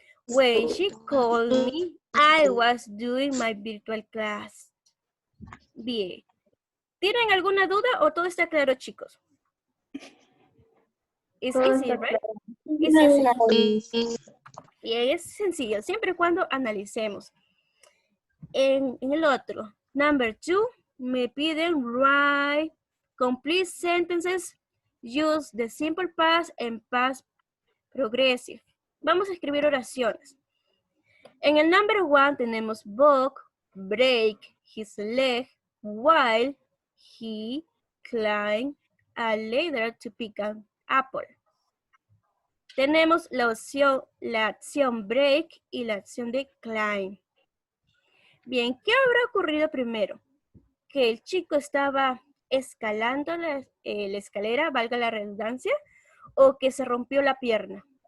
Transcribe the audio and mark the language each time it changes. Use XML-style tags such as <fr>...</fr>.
<en>When she called me, I was doing my virtual class.</en> <es>Bien. ¿Tienen alguna duda o todo está claro, chicos? Es</es> <en>easy, right?</en> <es>Es easy. Bien, es sencillo, siempre y cuando analicemos. En el otro,</es> <en>number 2,</en> <es>me piden</es> <en>write complete sentences, use the simple past and past progressive.</en> <es>Vamos a escribir oraciones. En el</es> <en>number 1</en> <es>tenemos</es> <en>Bob break his leg while he climbed a ladder to pick an apple.</en> <es>Tenemos la acción break y la acción de climb. Bien, ¿qué habrá ocurrido primero? Que el chico estaba escalando la escalera, valga la redundancia, o que se rompió la pierna.</es>